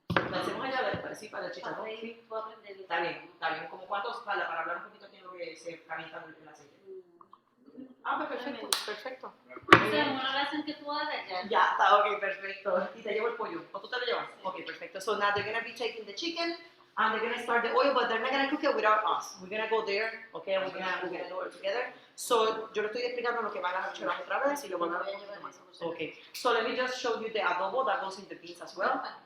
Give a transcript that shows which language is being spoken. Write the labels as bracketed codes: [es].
[es] Lo hacemos allá, a ver, sí, para el chicharrón. Sí. Está bien. ¿Como cuántos? Para hablar un poquito aquí en lo que se calienta el aceite. Ah, pues perfecto. O sea, una oración que tú hagas ya. Ya, está, ok, perfecto. Y te llevo el pollo. ¿O tú te lo llevas? Ok, perfecto. [en] So now they're going to be taking the chicken. And they're gonna start the oil, but they're not gonna cook it without us. We're gonna go there, okay, and we're gonna do it together. [es] So, yo le estoy explicando lo que van a hacer otra vez y lo van a ver un poquito más. [en] Okay, so let me just show you the adobo that goes in the beans as well.